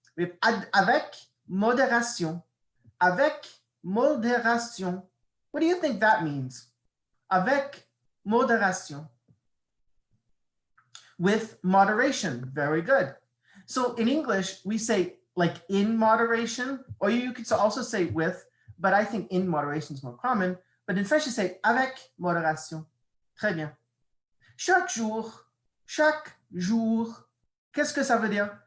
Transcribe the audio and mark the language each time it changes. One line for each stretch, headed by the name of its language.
English: We have avec modération.
French: Avec modération.
English: What do you think that means? Avec modération. With moderation. Very good. So in English, we say like in moderation, or you could also say with, but I think in moderation is more common. But in French, you say
French: avec modération. Très bien. Chaque jour. Chaque jour. Qu'est-ce que ça veut dire?